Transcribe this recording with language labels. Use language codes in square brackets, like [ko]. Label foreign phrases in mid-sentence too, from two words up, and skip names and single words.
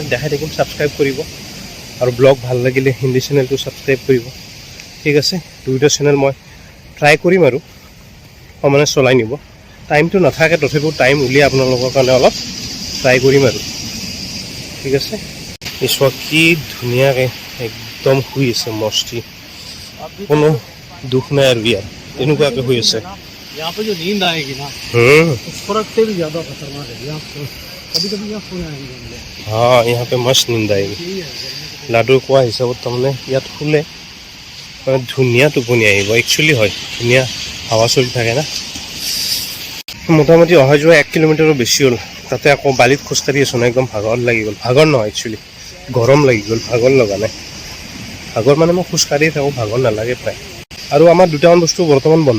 [as] দেখাই থাকিম ছাবস্ক্ৰাইব কৰিব আৰু ব্লগ ভাল লাগিলে হিন্দী চেনেলটো ছাবস্ক্ৰাইব কৰিব ঠিক আছে দুইটা চেনেল মই ট্ৰাই কৰিম আৰু মানে চলাই নিব টাইমটো নাথাকে তথাপিও টাইম উলিয়াই আপোনালোকৰ কাৰণে অলপ ট্ৰাই কৰিম আৰু ঠিক আছে ঈশ্বৰ কি ধুনীয়াকৈ একদম শুই আছে মস্তি কোনো দুখ নাই আৰু ইয়াত তেনেকুৱাকৈ শুই আছে [hi] यहाँ पे जो नींद आएगी ना उस फर्क से भी ज़्यादा खतरनाक है यहाँ कभी यहाँ सोने आएंगे हम लोग हाँ यहाँ पे मस्त नींद आएगी [as] लाडुर কোৱা হিচাপত তাৰমানে ইয়াত শুলে মানে ধুনীয়া টোপনি আহিব একচুৱেলি হয় ধুনীয়া হাৱা চলি থাকে না মোটামুটি অহা যোৱা 1 কিলোমিটাৰৰ বেছি হ'ল তাতে আকৌ বালিত খোজকাঢ়ি আছোঁ না একদম ভাগৰ লাগি গ'ল ভাগৰ নহয় একচুৱেলি গৰম লাগি গ'ল ভাগৰ লগা নাই ভাগৰ মানে মই খোজকাঢ়ি থাকোঁ ভাগৰ নালাগে প্ৰায় আৰু আমাৰ দুটামান বস্তু বৰ্তমান বন্ধ